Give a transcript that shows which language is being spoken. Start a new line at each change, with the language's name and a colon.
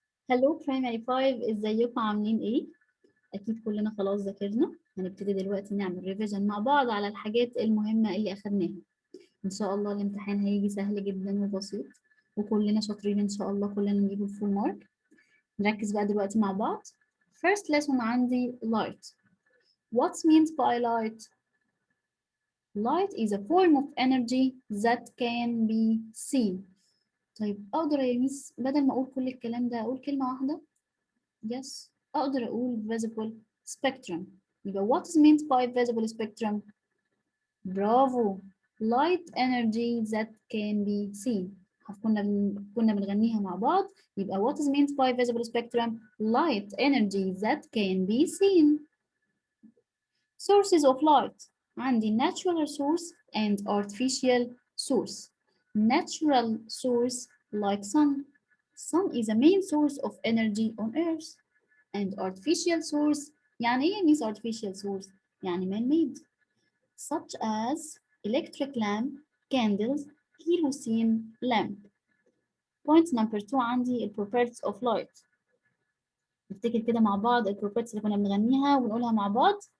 English: Hello primary 5
Arabic: ازيكم عاملين ايه؟ اكيد كلنا خلاص ذاكرنا. هنبتدي دلوقتي نعمل ريفيجن مع بعض على الحاجات المهمة اللي اخدناها. ان شاء الله الامتحان هيجي سهل جدا وبسيط، وكلنا شاطرين ان شاء الله، كلنا نجيب الفول مارك. نركز بقى دلوقتي مع بعض.
English: First lesson عندي light. What's meant by light? Light is a form of energy that can be seen.
Arabic: طيب اقدر يا ميس بدل ما اقول كل الكلام ده اقول كلمة واحدة؟ Yes. أقدر أقول
English: visible spectrum. يبقى what is meant by visible spectrum?
Arabic: برافو.
English: Light energy that can be seen.
Arabic: كنا بنغنيها مع بعض.
English: يبقى what is meant by visible spectrum? Light energy that can be seen. Sources of light. عندي natural source and artificial source. Natural source like sun. Sun is a main source of energy on earth. And artificial source
Arabic: يعني ايه
English: means artificial source؟ يعني man-made such as electric lamp, candles, kerosene lamp. Point number 2 عندي ال properties of light.
Arabic: نفتكر كده مع بعض ال properties اللي كنا بنغنيها ونقولها مع بعض.